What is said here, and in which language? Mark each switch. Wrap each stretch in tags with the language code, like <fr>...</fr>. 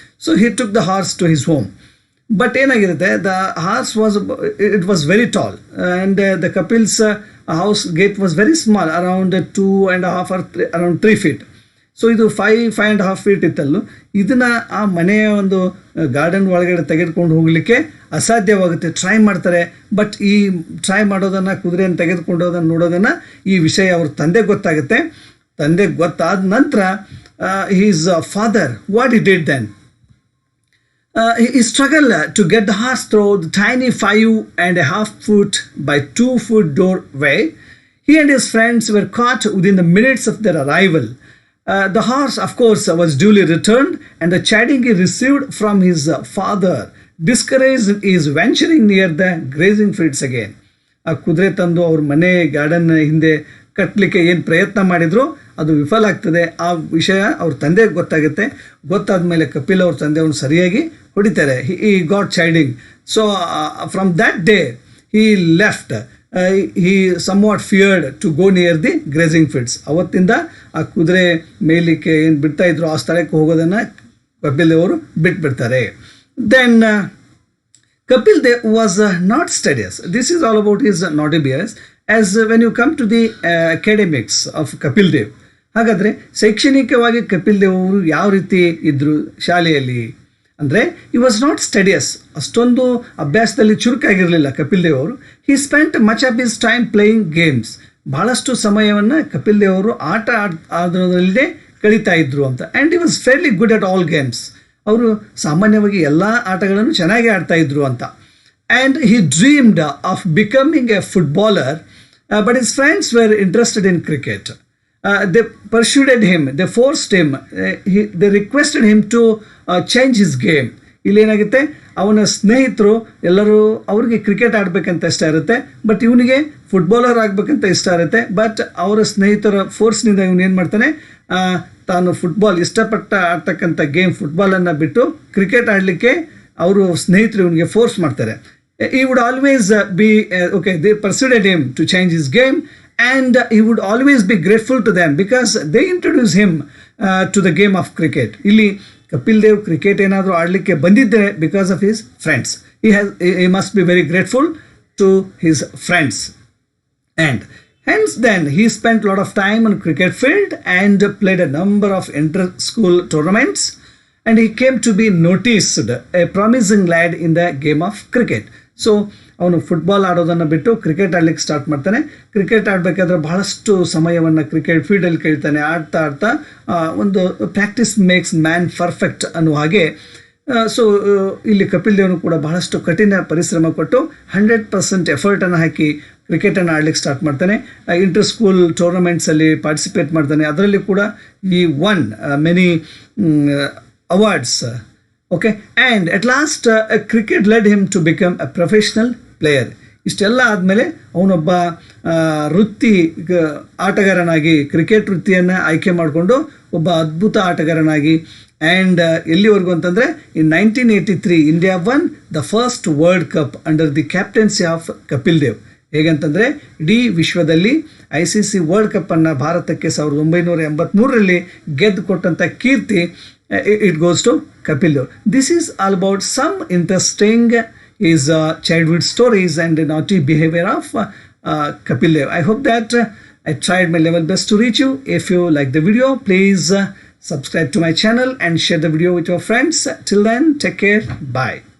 <en>So he took the horse to his home. But</en> <kn>ಏನಾಗಿರುತ್ತೆ,</kn> <en>The horse it was very tall and the Kapil's house gate was very small, around 2.5 or around 3 feet.</en> <kn>So ಇದು 5.5 feet ಇತ್ತಲ್ಲೂ. ಇದನ್ನು ಆ ಮನೆಯ ಒಂದು garden ಒಳಗಡೆ ತೆಗೆದುಕೊಂಡು ಹೋಗಲಿಕ್ಕೆ ಅಸಾಧ್ಯವಾಗುತ್ತೆ. Try ಮಾಡ್ತಾರೆ, ಬಟ್ ಈ ಟ್ರೈ ಮಾಡೋದನ್ನು, ಕುದುರೆಯನ್ನು ತೆಗೆದುಕೊಂಡು ಹೋದನ್ನು ನೋಡೋದನ್ನು, ಈ ವಿಷಯ ಅವ್ರ ತಂದೆಗೆ ಗೊತ್ತಾಗುತ್ತೆ. ತಂದೆಗೆ ಗೊತ್ತಾದ ನಂತರ</kn> <en>His father what he did then, he struggled to get the horse through the tiny 5.5 foot by 2 foot doorway. He and his friends were caught within the minutes of their arrival. The horse, of course, was duly returned, and the chiding he received from his father discouraged his venturing near the grazing fields again.</en> <kn>ಆ ಕುದುರೆ ತಂದು ಅವ್ರ ಮನೆ garden ಹಿಂದೆ ಕಟ್ಟಲಿಕ್ಕೆ ಏನು ಪ್ರಯತ್ನ ಮಾಡಿದ್ರು ಅದು ವಿಫಲ ಆಗ್ತದೆ. ಆ ವಿಷಯ ಅವ್ರ ತಂದೆಗೆ ಗೊತ್ತಾಗುತ್ತೆ. ಗೊತ್ತಾದ ಮೇಲೆ ಕಪಿಲ್ ಅವ್ರ ತಂದೆ ಅವನು ಸರಿಯಾಗಿ ಹೊಡಿತಾರೆ.</kn> <en>He got chiding. So from that day he left. He somewhat feared to go near the grazing fields.</en> <kn>ಅವತ್ತಿಂದ ಆ ಕುದುರೆ ಮೇಯಲಿಕ್ಕೆ ಏನು ಬಿಡ್ತಾಯಿದ್ರು ಆ ಸ್ಥಳಕ್ಕೆ ಹೋಗೋದನ್ನು ಕಪಿಲ್ ದೇವರು ಬಿಟ್ಬಿಡ್ತಾರೆ.</kn> <en>Then Kapil Dev was not studious. This is all about his naughty behaviors. As when you come to the academics of Kapil Dev,</en> <kn>ಹಾಗಾದರೆ ಶೈಕ್ಷಣಿಕವಾಗಿ ಕಪಿಲ್ ದೇವ್ ಅವರು ಯಾವ ರೀತಿ ಇದ್ದರು ಶಾಲೆಯಲ್ಲಿ ಅಂದರೆ,</kn> <en>ಈ was not ಸ್ಟಡಿಯಸ್.</en> <kn>ಅಷ್ಟೊಂದು ಅಭ್ಯಾಸದಲ್ಲಿ ಚುರುಕಾಗಿರಲಿಲ್ಲ ಕಪಿಲ್ ದೇವ್ ಅವರು.</kn> <en>He spent much of his time playing games.</en> <kn>ಭಾಳಷ್ಟು ಸಮಯವನ್ನು ಕಪಿಲ್ ದೇವ್ ಅವರು ಆಟ ಆಡೋದ್ರಲ್ಲೇ ಕಳೀತಾ ಇದ್ರು ಅಂತ.</kn> <en>And he was fairly good at all games.</en> <kn>ಅವರು ಸಾಮಾನ್ಯವಾಗಿ ಎಲ್ಲ ಆಟಗಳನ್ನು ಚೆನ್ನಾಗಿ ಆಡ್ತಾ ಇದ್ರು ಅಂತ.</kn> <en>And he dreamed of becoming a footballer, but his friends were interested in cricket. They persuaded him, they forced him, they requested him to change his game.</en> <kn>ಇಲ್ಲೇನಾಗುತ್ತೆ, ಅವನ ಸ್ನೇಹಿತರು ಎಲ್ಲರೂ ಅವ್ರಿಗೆ ಕ್ರಿಕೆಟ್ ಆಡಬೇಕಂತ ಇಷ್ಟ ಇರುತ್ತೆ, ಬಟ್ ಇವನಿಗೆ ಫುಟ್ಬಾಲರ್ ಆಗಬೇಕಂತ ಇಷ್ಟ ಇರುತ್ತೆ. ಬಟ್ ಅವರ ಸ್ನೇಹಿತರ ಫೋರ್ಸ್ನಿಂದ ಇವನು ಏನು ಮಾಡ್ತಾನೆ, ತಾನು ಫುಟ್ಬಾಲ್ ಇಷ್ಟಪಟ್ಟ ಆಡ್ತಕ್ಕಂಥ ಗೇಮ್ ಫುಟ್ಬಾಲನ್ನು ಬಿಟ್ಟು ಕ್ರಿಕೆಟ್ ಆಡಲಿಕ್ಕೆ ಅವರು ಸ್ನೇಹಿತರು ಇವನಿಗೆ ಫೋರ್ಸ್ ಮಾಡ್ತಾರೆ.</kn> <en>He would always be okay, they persuaded him to change his game, and he would always be grateful to them because they introduced him to the game of cricket.</en> <kn>ಇಲ್ಲಿ Kapil Dev cricket ಏನಾದರೂ ಆಡಲಿಕ್ಕೆ ಬಂದಿದ್ದರೆ</kn> <en>Because of his friends. he must be very grateful to his friends. And hence then he spent a lot of time on cricket field and played a number of inter-school tournaments, and he came to be noticed a promising lad in the game of cricket.</en> <kn>So ಅವನು football ಆಡೋದನ್ನು ಬಿಟ್ಟು cricket ಆಡಲಿಕ್ಕೆ start ಮಾಡ್ತಾನೆ. Cricket ಆಡಬೇಕಾದ್ರೆ ಬಹಳಷ್ಟು ಸಮಯವನ್ನು cricket ಫೀಲ್ಡಲ್ಲಿ ಕಳೀತಾನೆ. ಆಡ್ತಾ ಒಂದು</kn> <en>practice makes man perfect</en> <kn>ಅನ್ನೋ ಹಾಗೆ ಸೊ ಇಲ್ಲಿ ಕಪಿಲ್ ದೇವ್ನು ಕೂಡ ಬಹಳಷ್ಟು ಕಠಿಣ ಪರಿಶ್ರಮ ಪಟ್ಟು 100% ಎಫರ್ಟನ್ನು ಹಾಕಿ ಕ್ರಿಕೆಟನ್ನು ಆಡ್ಲಿಕ್ಕೆ ಸ್ಟಾರ್ಟ್ ಮಾಡ್ತಾನೆ. ಇಂಟರ್ ಸ್ಕೂಲ್ ಟೂರ್ನಮೆಂಟ್ಸಲ್ಲಿ ಪಾರ್ಟಿಸಿಪೇಟ್ ಮಾಡ್ತಾನೆ. ಅದರಲ್ಲಿ ಕೂಡ ಈ one many awards.</kn> <en>Okay, and at last cricket led him to become a professional player.</en> <kn>ಇಷ್ಟೆಲ್ಲ ಆದಮೇಲೆ ಅವನೊಬ್ಬ ವೃತ್ತಿ ಆಟಗಾರನಾಗಿ ಕ್ರಿಕೆಟ್ ವೃತ್ತಿಯನ್ನು ಆಯ್ಕೆ ಮಾಡಿಕೊಂಡು ಒಬ್ಬ ಅದ್ಭುತ ಆಟಗಾರನಾಗಿ ಆ್ಯಂಡ್ ಎಲ್ಲಿವರೆಗೂ ಅಂತಂದರೆ</kn> <en>In 1983 India won the first world cup under the captaincy of Kapil Dev.</en> <kn>ಹೇಗಂತಂದರೆ ಇಡೀ ವಿಶ್ವದಲ್ಲಿ ICC ವರ್ಲ್ಡ್ ಕಪ್ಪನ್ನು ಭಾರತಕ್ಕೆ 1983ರಲ್ಲಿ ಗೆದ್ದು ಕೊಟ್ಟಂಥ ಕೀರ್ತಿ</kn> <en>It goes to Kapil Dev. This is all about some interesting his childhood stories and the naughty behavior of Kapil Dev. I hope that I tried my level best to reach you. If you like the video, please subscribe to my channel and share the video with your friends. Till then, take care. Bye.</en>